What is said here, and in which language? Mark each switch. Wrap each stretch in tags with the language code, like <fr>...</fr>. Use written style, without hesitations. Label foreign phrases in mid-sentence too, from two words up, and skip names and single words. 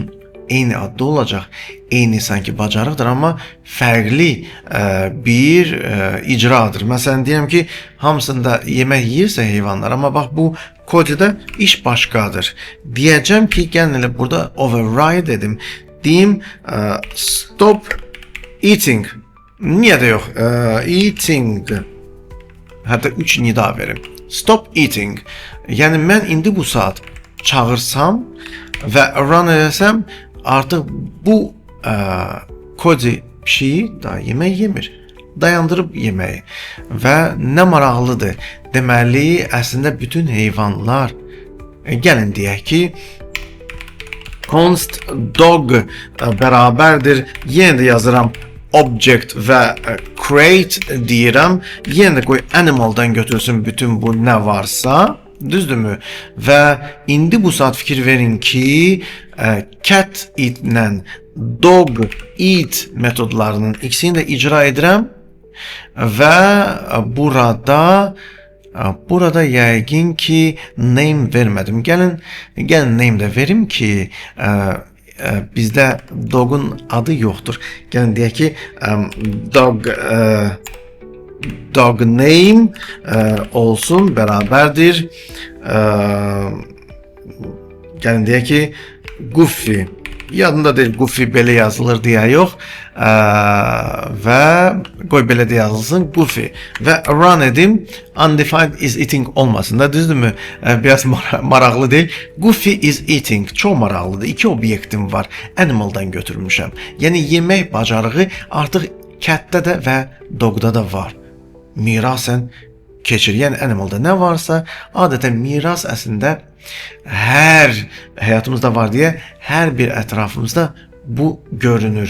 <az>Eyni adda olacaq. Eyni sanki bacarıqdır, amma fərqli bir icradır. Məsələn, deyəm ki, hamısında yemək yiyirsə heyvanlar, amma bax bu kodda iş başqadır. Deyəcəm ki, gəlin elə burada override edim. Deyim</az> <en>stop eating.</en> <az>Niyə də yox? Eating. Hətta 3 nida verim.</az> <en>Stop eating.</en> <az>Yəni mən indi bu saat çağırsam və run etsəm, artıq bu kodi pişiyi da yemək yemir. Dayandırıb yeməyi. Və nə maraqlıdır. Deməli, əslində bütün heyvanlar, gəlin deyək ki,</az> <en>const dog</en> <az>bərabərdir. Yenə də yazıram object və crate deyirəm. Yenə də qoy animaldan götürsün bütün bu nə varsa. Düzdürmü? Və indi bu saat fikir verin ki,</az> <en>cat eat</en> <az>ilə</az> <en>dog eat</en> <az>metodlarının ikisini də icra edirəm və burada yəqin ki name vermədim. Gəlin name də verim ki bizdə dog'un adı yoxdur. Gəlin deyək ki</az> <en>dog name</en> <az>olsun, bərabərdir. Gəlin deyək ki Goofy. Yadında deyil, Goofy belə yazılır deyə yox. Və qoy belə də yazılsın, Goofy. Və run edim,</az> <en>undefined is eating</en> <az>olmasın da, düzdürmü? Biraz maraqlı deyil.</az> <en>Goofy is eating,</en> <az>çox maraqlıdır. 2 obyektim var, animaldan götürmüşəm. Yəni yemək bacarığı artıq catdə də və dogda da var. Mirasən keçir. Yəni animalda nə varsa, adətən miras əslində hər həyatımızda var deyə hər bir ətrafımızda bu görünür.</az>